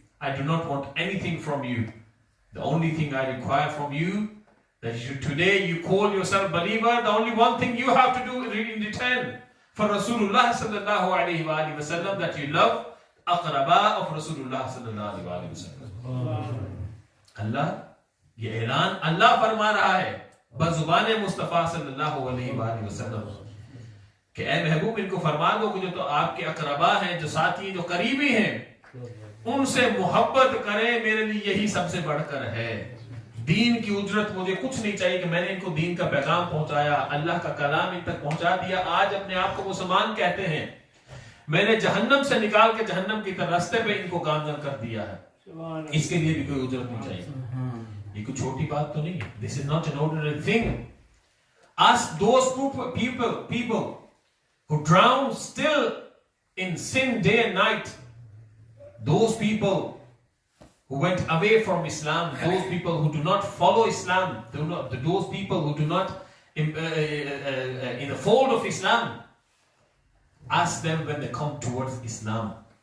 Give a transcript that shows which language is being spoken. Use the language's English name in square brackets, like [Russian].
[English] I do not want anything from you. The only thing I require from you, that today you call yourself believer, the only one thing you have to do in return for Rasulullah sallallahu alaihi wasallam, that you love aqraba of Rasulullah sallallahu alaihi wasallam. [Hindi] Allah, ये ऐलान अल्लाह फरमा रहा है बज़ुबान मुस्तफ़ा सल्लल्लाहु अलैहि वसल्लम कि ऐ महबूब इनको फरमा दो कि जो तो आपके अकरबा हैं, जो साथी, जो करीबी हैं, उनसे मोहब्बत करें, मेरे लिए यही सबसे बढ़कर है। दीन की उजरत मुझे कुछ नहीं चाहिए कि मैंने इनको दीन का पैगाम पहुंचाया, अल्लाह का कलाम इन तक पहुंचा दिया, आज अपने आप को मुसलमान कहते हैं, मैंने जहन्नम से निकाल के जहन्नम की रास्ते पे इनको गामजन कर दिया है, इसके लिए भी कोई उजरत नहीं चाहिए। ये कोई छोटी बात तो नहीं है। [English] This is not an ordinary thing. Ask those people who drown still in sin day and night, those people who went away from Islam, those people who do not follow Islam, those people who do not in the fold of Islam, ask them when they come towards Islam.